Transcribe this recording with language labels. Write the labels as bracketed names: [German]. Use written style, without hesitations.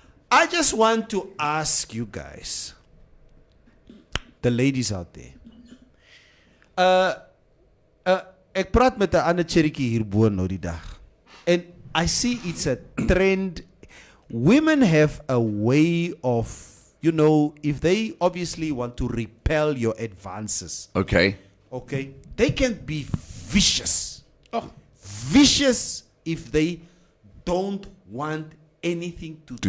[English] I just want to ask you guys, the ladies out there. [Afrikaans] Ek praat met 'n ander cherrykie hierbo nou die dag. [English] And I see it's a trend. Women have a way of, you know, if they obviously want to repel your advances, Okay. okay, they can be vicious. Oh, Vicious if they don't want anything to